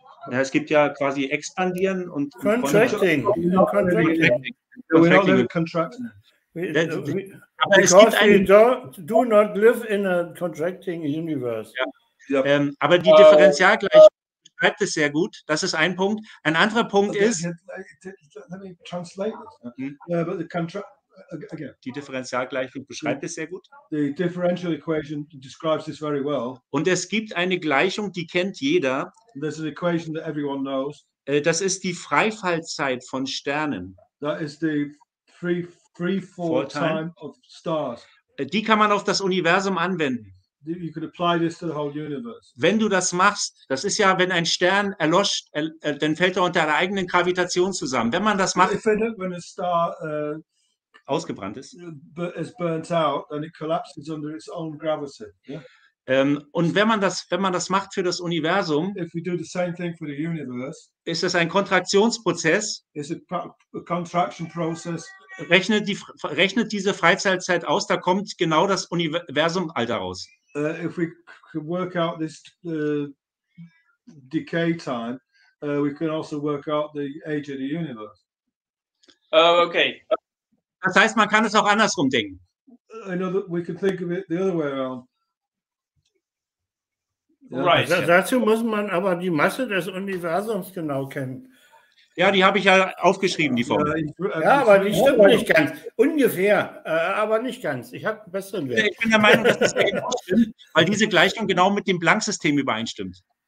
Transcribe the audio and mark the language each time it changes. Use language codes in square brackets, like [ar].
[de] Ja, es gibt ja quasi expandieren und [en] Contracting. We're not living contracting. Because we do not live in a contracting universe. [de] Ja. Aber die Differentialgleichung beschreibt es sehr gut. Das ist ein Punkt. Ein anderer Punkt ist. [en] Let me translate this. But again. [de] Die Differentialgleichung beschreibt es sehr gut. [en] The differential equation describes this very well. [de] Und es gibt eine Gleichung, die kennt jeder. [en] There's an equation that everyone knows. [de] Das ist die Freifallzeit von Sternen. [en] That is the free fall time of stars. [de] Die kann man auf das Universum anwenden. [en] You could apply this to the whole universe. [de] Wenn du das machst, das ist ja, wenn ein Stern erloscht, dann fällt er unter der eigenen Gravitation zusammen. Wenn man das macht, [en] when a star [de] ausgebrannt ist, [en] is burnt out, then it collapses under its own gravity. Yeah? [de] Und wenn man das macht für das Universum, [en] if we do the same thing for the universe, [de] ist es ein Kontraktionsprozess. [en] It's a contraction process. [de] Rechnet diese Freizeitzeit aus, da kommt genau das Universum-Alter raus. [en] If we can work out this decay time, we can also work out the age of the universe. Oh, okay. [de] Das heißt, man kann es auch andersrum denken. [en] I know that we can think of it the other way around. Right. [de] Dazu muss man aber die Masse des Universums genau kennen. Ja, die habe ich ja aufgeschrieben, die Formel. Ja, aber die stimmt nicht ganz. Ungefähr, aber nicht ganz. Ich habe einen besseren Wert. Ich bin der Meinung, dass das genau stimmt, weil diese Gleichung genau mit dem Planck-System übereinstimmt.